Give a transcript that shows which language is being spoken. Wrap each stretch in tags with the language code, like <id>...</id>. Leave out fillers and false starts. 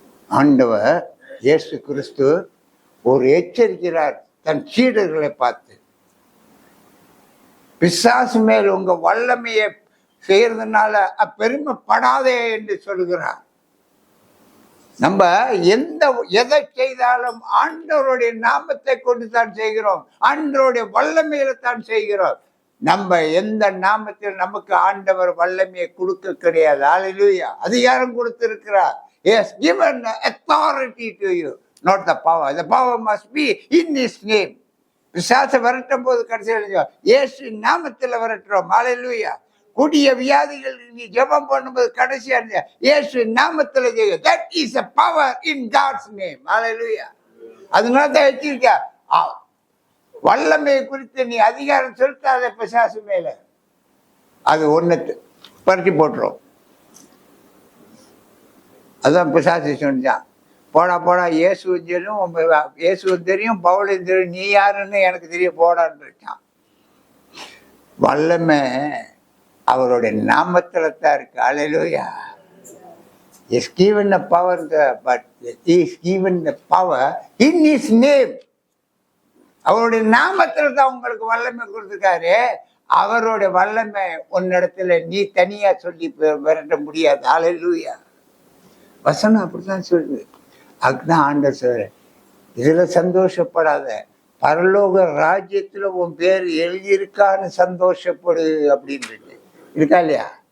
<ta>ஆண்டவர் இயேசு கிறிஸ்து ஒரு எச்சரிக்கிறார் தன் சீடர்களை பார்த்து, பிசாசு மேல் உங்க வல்லமையை செய்யறதுனால பெருமைப்படாதே என்று சொல்கிறார். நம்ம எதை செய்தாலும் ஆண்டவருடைய நாமத்தை கொண்டு தான் செய்கிறோம், ஆண்டவருடைய வல்லமையில தான் செய்கிறோம். நம்ம எந்த நாமத்தில் நமக்கு ஆண்டவர் வல்லமையை கொடுக்க கிடையாது. ஹல்லேலூயா. அதிகாரம் கொடுத்திருக்கிறார்.</ta> <en>He has given authority to you, not the power. The power must be in His name.</en> <ta>பிசாசை விரட்டும் போது கடைசியில் இயேசு நாமத்தில் விரட்டுறோம். ஹல்லேலூயா. கொடிய வியாதிகள் நீ ஜெபம் பண்ணும்போது கடைசியா இயேசு நாமத்தில் செய்ய.</ta> <en>That is a power in God's name.</en> <ta>Hallelujah. அதனால தான் வச்சிருக்க. வல்லமையை குறித்து நீ அதிகாரம் செலுத்தாத பிசாசு மேல, அது ஒண்ணு பறிச்சு போட்டுரும். அதான் பிசாசு சொன்னான், போடா இயேசுவும் தெரியும் பவுலையும் தெரியும், நீ யாருன்னு எனக்கு தெரிய போடான்னு இருக்கான். வல்லமை அவருடைய நாமத்துல தான் இருக்கு. ஹல்லேலூயா.</ta> <en>He is given the power, but he is given the power in His name.</en> <ta>அவருடைய நாமத்துல தான் உங்களுக்கு வல்லமை கொடுத்துருக்காரு. அவருடைய வல்லமை உன்னிடத்துல நீ தனியா சொல்லி விரட்ட முடியாது. ஹல்லேலூயா. வசனம் அப்படித்தான் சொல்லுது. அதுதான் ஆண்டவர் சொல்ற, இதுல சந்தோஷப்படாத, பரலோக ராஜ்யத்துல உன் பேர் எழுதியிருக்கான்னு சந்தோஷப்படு அப்படின்னு இருக்கா இல்லையா?</ta>